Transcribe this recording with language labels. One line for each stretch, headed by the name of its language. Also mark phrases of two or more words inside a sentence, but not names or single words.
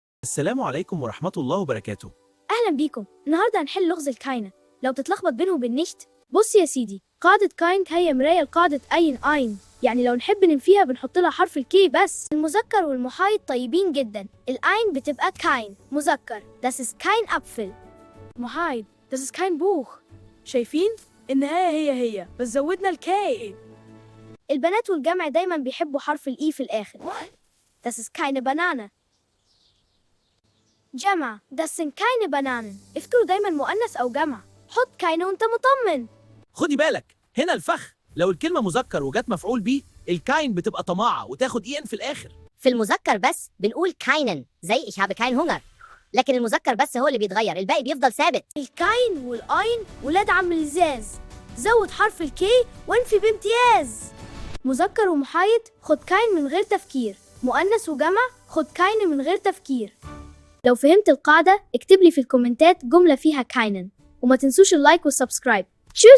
Arabic: السلام عليكم ورحمة الله وبركاته. أهلا بيكم. النهاردة هنحل لغز الكاينة لو تتلخبط بينه وبين نشت. بص يا سيدي، قاعدة كاينت هي مراية لقاعدة أين، يعني لو نحب ننفيها بنحط لها حرف الكي بس. المذكر والمحايد طيبين جدا. الأين بتبقى كاين مذكر،
German: das ist kein Apfel. محايد das ist kein Buch.
Arabic: شايفين؟ النهاية هي بس زودنا الكاي. البنات والجمع دايما بيحبوا حرف الإي في الآخر.
German: das ist keine Banane. جمع das sind keine Bananen.
Arabic: افتكروا دايما مؤنث أو جمع، حط كاينة وانت مطمن. خدي بالك هنا الفخ، لو الكلمة مذكر وجت مفعول بيه الكاين بتبقى طماعة وتاخد إن في الآخر. في المذكر بس بنقول keinen زي
German: ich habe keinen Hunger،
Arabic: لكن المذكر بس هو اللي بيتغير، الباقي بيفضل ثابت. الكاين والأين ولاد عم الإزاز، زود حرف الكي وانفي بامتياز. مذكر ومحايد خد كاين من غير تفكير، مؤنث وجمع خد كاين من غير تفكير. لو فهمت القاعدة اكتب لي في الكومنتات جملة فيها كاينن، وما تنسوش
English: the like and the subscribe.